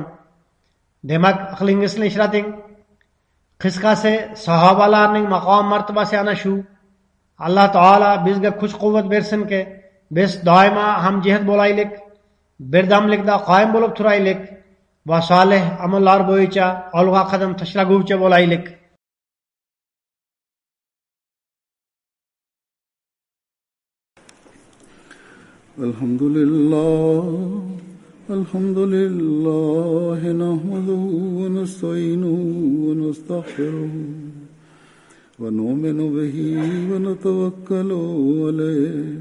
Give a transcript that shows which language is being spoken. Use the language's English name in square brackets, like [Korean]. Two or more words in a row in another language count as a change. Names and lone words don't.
[Uzbek] Demak, aqlingizni ishlating. Qisqasi, sahobalarning maqom martabasi ana shu. Alloh taolo bizga kuch-quvvat bersinki, biz doimo hamjihat bo'laylik, birdamlikda qoyim bo'lib turaylik va solih amallar bo'yicha olg'a qadam tashlaguvchi bo'laylik. [Arabic] الحمد لله نحمده ونستعينه ونستغفره ونؤمن به ونتوكل عليه